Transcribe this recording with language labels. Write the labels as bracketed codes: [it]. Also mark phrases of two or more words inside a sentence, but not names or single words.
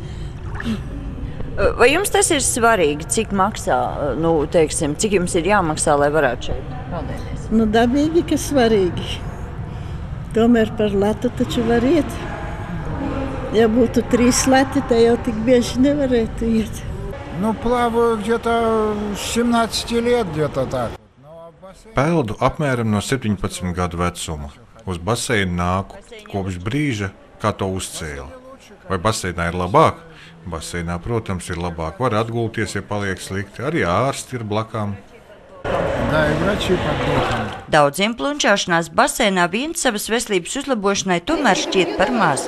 [lv] Vai jums tas ir svarīgi, cik maksā, cik jums ir jāmaksā, lai varētu šeit peldēties? Dabīgi, ka svarīgi. Tomēr par latu taču var iet. Ja būtu 3 lati, tad jau tik bieži nevarētu iet. [ru] Плаваю где-то 17 лет, где-то так. [lv] Peldu apmēram no 17 gadu vecuma. Uz baseinu nāku kopš brīža, kā to uzcēla. Vai baseinā ir labāk? Baseinā, protams, ir labāk. Var atgulties, ja paliek slikti. Arī ārsti ir blakām. Daudziem plunčāšanās baseinā vien savas veselības uzlabošanai tomēr šķiet par maz.